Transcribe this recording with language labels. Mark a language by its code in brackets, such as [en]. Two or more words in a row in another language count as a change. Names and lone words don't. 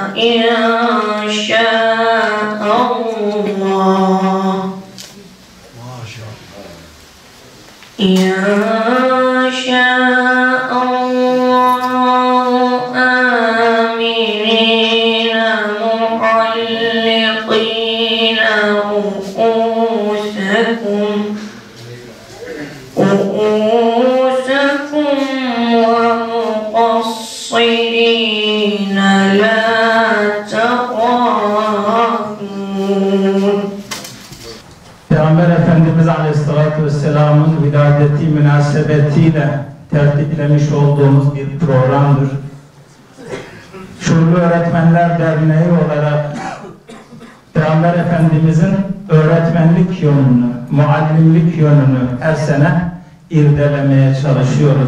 [ar] إن شاء الله إن شاء الله آمنين محلقين رؤوسكم ومقصرين لا تخافون. [tr] Peygamber Efendimiz Aleyhisselatü Vesselam'ın viladeti münasebetiyle tertiplemiş olduğumuz bir programdır. Şuurlu Öğretmenler Derneği olarak Peygamber Efendimizin öğretmenlik yönünü, muallimlik yönünü her sene irdelemeye çalışıyoruz.